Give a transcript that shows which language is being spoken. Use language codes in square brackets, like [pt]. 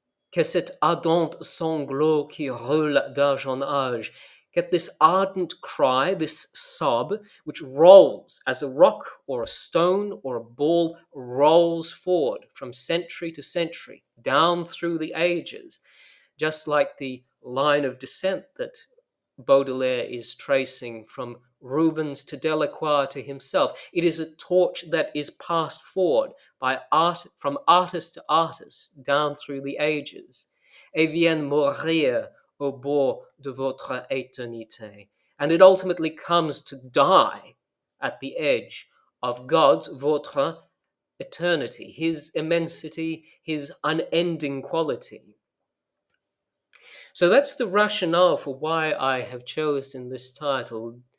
[fr] Que cet ardent sanglot qui roule d'âge en âge, [en] get this ardent cry, this sob, which rolls as a rock or a stone or a ball rolls forward from century to century, down through the ages, just like the line of descent that Baudelaire is tracing from Rubens to Delacroix to himself. It is a torch that is passed forward by from artist to artist down through the ages. [fr] Et vienne mourir au bord de votre éternité. [en] And it ultimately comes to die at the edge of God's, votre eternity, his immensity, his unending quality. So that's the rationale for why I have chosen this title.